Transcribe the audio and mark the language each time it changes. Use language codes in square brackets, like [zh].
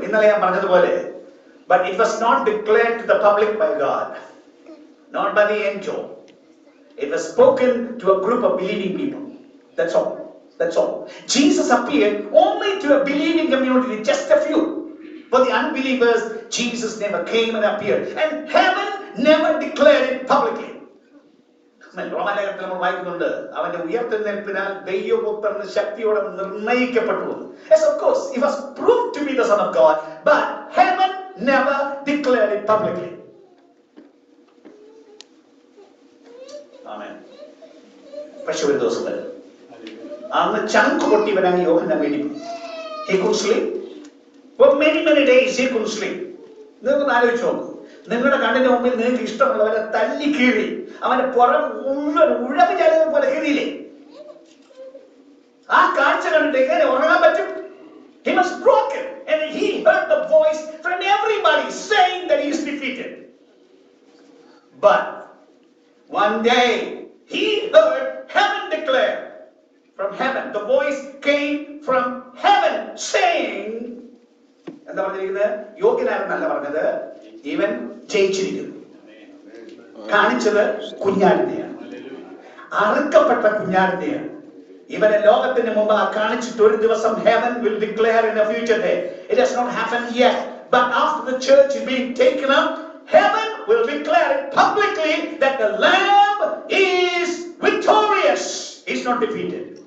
[ml] ഇന്നലെ ഞാൻ പറഞ്ഞതുപോലെ, [en] but it was not declared to the public by God, not by the angel. It was spoken to a group of believing people. That's all. Jesus appeared only to a believing community, just a few. For the unbelievers, Jesus never came and appeared. And heaven never declared it publicly. [ml] റോമാലേഖനത്തിൽ നമ്മൾ വായിക്കുന്നുണ്ട്, അവന്റെ ഉയർത്തെഴുന്നേൽപ്പിനാൽ ദൈവപുത്രന് ശക്തിയോടെ നിർണയിക്കപ്പെട്ടു. [en] Yes, of course, he was proved to be the Son of God, but heaven never declared it publicly. Amen. [ml] പക്ഷെ ഒരു ദിവസം വരും, അന്ന് ചങ്ക് പൊട്ടിവനാണ് യോഹന്നാൻ വേണ്ടി. [en] He could sleep for many days. He could sleep. [ml] നിങ്ങൾക്ക് ആലോചിച്ച് നോക്കൂ, നിങ്ങളുടെ കണ്ണിന്റെ മുമ്പിൽ നിങ്ങൾക്ക് ഇഷ്ടമുള്ളവരെ തല്ലി കീറി അവന്റെ പുറം മുഴുവൻ ഉഴവ് ചാലുകൾ പോലെ കീറിയില്ലേ? ആ കാഴ്ച കണ്ടിട്ട് എങ്ങനെ ഉറങ്ങാൻ പറ്റും? [en] He was broken and he heard the voice from everybody saying that he is defeated. But one day he heard heaven declare from heaven. The voice came from heaven saying, [ml] എന്താ പറഞ്ഞിരിക്കുന്നത്? യോഗ്യനാരെന്നല്ല പറഞ്ഞത്, ഇവൻ ജയിച്ചിരിക്കുന്നു. കാണിച്ചത് കുഞ്ഞാടിനെയാണ്, അറുക്കപ്പെട്ട കുഞ്ഞാടിനെയാണ്. ഇവനെ ലോകത്തിന് മുമ്പ് കാണിച്ചിട്ട് ഒരു ദിവസം [en] heaven will declare in a future day. It has not happened yet, but after the church is being taken up, heaven will declare it publicly that the Lamb is victorious. He's not defeated.